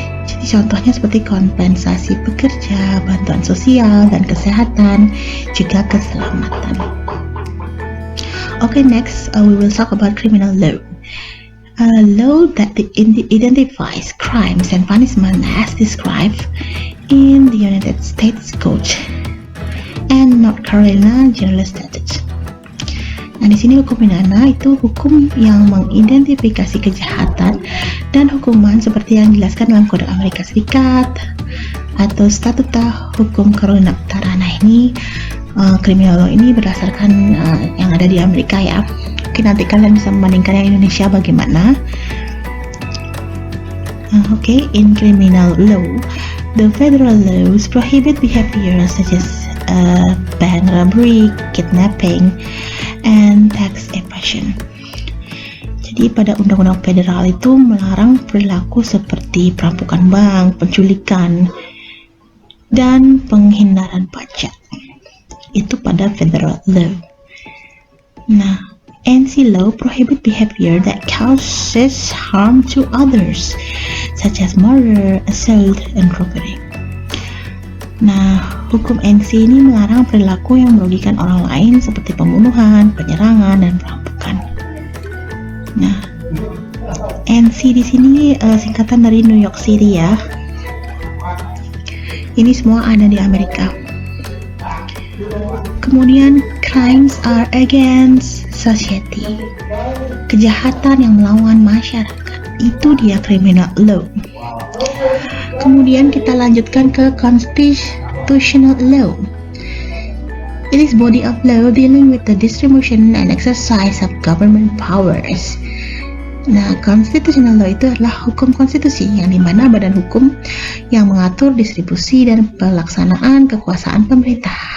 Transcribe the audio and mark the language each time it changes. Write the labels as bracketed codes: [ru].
[id] Jadi contohnya seperti kompensasi pekerja, bantuan sosial dan kesehatan, juga keselamatan. [en] Okay, next we will talk about criminal law. A law that identifies crimes and punishment as described in the United States Code and North Carolina General Statutes. [id] Nah, di sini hukum pidana itu hukum yang mengidentifikasi kejahatan dan hukuman seperti yang dijelaskan dalam Kode Amerika Serikat atau Statuta Hukum Carolina Utara. Nah, ini criminal law ini berdasarkan yang ada di Amerika ya. Oke, nanti kalian bisa membandingkan yang Indonesia bagaimana. [en] In criminal law, the federal laws prohibit behavior such as bank robbery, kidnapping, and tax evasion. [id] Jadi pada undang-undang federal itu melarang perilaku seperti perampokan bank, penculikan, dan penghindaran pajak. Itu pada federal law. [en] Nah, NC law prohibit behavior that causes harm to others, such as murder, assault, and robbery. [id] Nah, hukum NC ini melarang perilaku yang merugikan orang lain seperti pembunuhan, penyerangan, dan perampokan. Nah, NC di sini singkatan dari New York City ya. Ini semua ada di Amerika. [en] Kemudian crimes are against society. [id] Kejahatan yang melawan masyarakat. Itu dia criminal law. Kemudian kita lanjutkan ke constitutional law. [en] It is body of law dealing with the distribution and exercise of government powers. [id] Nah, constitutional law itu adalah hukum konstitusi yang dimana badan hukum yang mengatur distribusi dan pelaksanaan kekuasaan pemerintah.